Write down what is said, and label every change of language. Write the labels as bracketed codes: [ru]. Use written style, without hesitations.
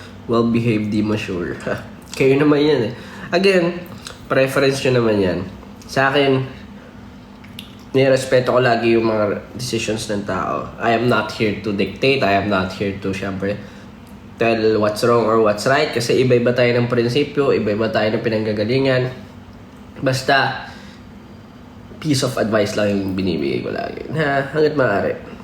[tl] Well-behaved, di mature. Kayo naman yan eh. Again, preference nyo naman yan. Sa akin, nirespeto ko lagi yung mga decisions ng tao. [en] I am not here to dictate. I am not here to, syempre, tell what's wrong or what's right. [tl] Kasi iba-iba tayo ng prinsipyo, iba-iba tayo ng pinanggagalingan. Basta, [en] piece of advice [tl] lang yung binibigay ko lagi. Na hanggat maaari.